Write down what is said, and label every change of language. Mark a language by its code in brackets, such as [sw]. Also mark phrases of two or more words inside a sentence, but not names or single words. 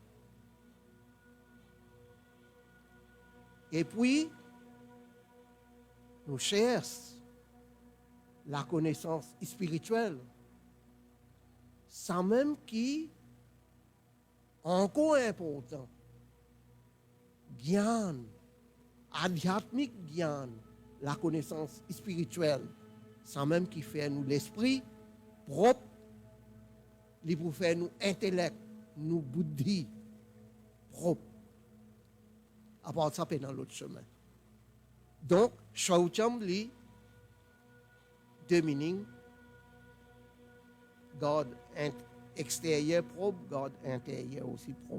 [fr] Et puis, nous cherchons la connaissance spirituelle, ça même qui encore important. [hi] Gyan, adhyatmique gyan, [fr] la connaissance spirituelle, ça même qui fait nous l'esprit propre, li pour faire nous intellect, nous buddhi propre. À part ça, c'est dans l'autre chemin. Donc, Shaucham li, deux meanings, God extérieur propre, God intérieur aussi propre.